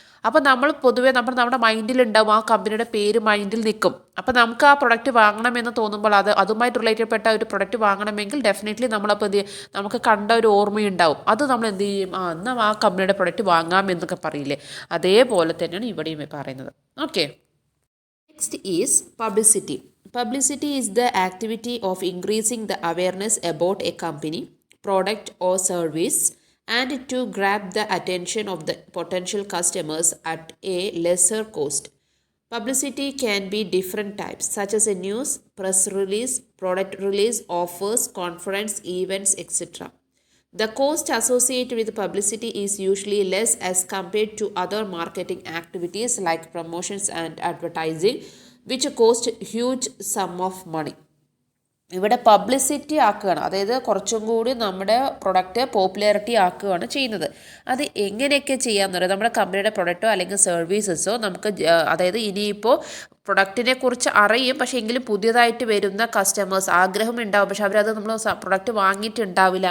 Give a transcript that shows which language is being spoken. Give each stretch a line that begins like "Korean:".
Malayalam: അപ്പോൾ നമ്മൾ പൊതുവേ നമ്മുടെ മൈൻഡിലുണ്ടാവും ആ കമ്പനിയുടെ പേര് മൈൻഡിൽ നിൽക്കും. അപ്പോൾ നമുക്ക് ആ പ്രൊഡക്റ്റ് വാങ്ങണമെന്ന് തോന്നുമ്പോൾ അതുമായിട്ട് റിലേറ്റഡ് ഒരു പ്രൊഡക്റ്റ് വാങ്ങണമെങ്കിൽ ഡെഫിനറ്റ്ലി നമ്മളപ്പോൾ നമുക്ക് കണ്ട ഒരു ഓർമ്മയുണ്ടാവും. അത് നമ്മൾ എന്ത് ചെയ്യും, എന്നാൽ ആ കമ്പനിയുടെ പ്രൊഡക്റ്റ് വാങ്ങാം എന്നൊക്കെ പറയില്ലേ, അതേപോലെ തന്നെയാണ് ഇവിടെയും പറയുന്നത്.
English: Okay, next is publicity. Publicity is the activity of increasing the awareness about a company, product or service and to grab the attention of the potential customers at a lesser cost. Publicity can be different types such as a news, press release, product release, offers, conference, events, etc. The cost associated with publicity is usually less as compared to other marketing activities like promotions and advertising, which cost huge sum of money.
Malayalam: ഇവിടെ publicity ആക്കുകയാണ്, അതായത് കുറച്ചും കൂടി നമ്മുടെ product popularity ആക്കുകയാണ് ചെയ്യുന്നത്. അത് എങ്ങനെയൊക്കെ ചെയ്യാമെന്ന് പറയുന്നത് നമ്മുടെ കമ്പനിയുടെ പ്രൊഡക്റ്റോ അല്ലെങ്കിൽ സർവീസസോ നമുക്ക് അതായത് ഇനിയിപ്പോൾ പ്രൊഡക്റ്റിനെ കുറിച്ച് അറിയും, പക്ഷേ എങ്കിലും പുതിയതായിട്ട് വരുന്ന കസ്റ്റമേഴ്സ് ആഗ്രഹം ഉണ്ടാവും, പക്ഷെ അവരത് നമ്മൾ പ്രൊഡക്റ്റ് വാങ്ങിയിട്ടുണ്ടാവില്ല.